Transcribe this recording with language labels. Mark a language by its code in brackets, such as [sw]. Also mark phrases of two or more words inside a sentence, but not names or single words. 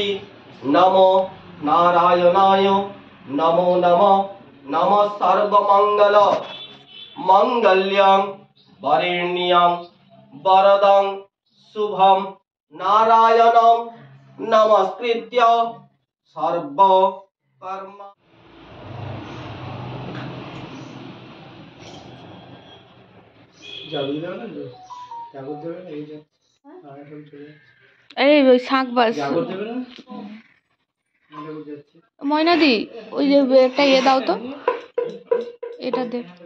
[sa] नमो नारायणाय नमो नमः। नमः सर्वमंगल मंगल्यं वरेण्यं वरदं शुभं नारायणं नमस्कृत्य सर्व कर्म। [bn] এই ওই শাঁখ বাস ময়নাদি, ওই যে একটা ইয়ে দাও তো, এটা দে।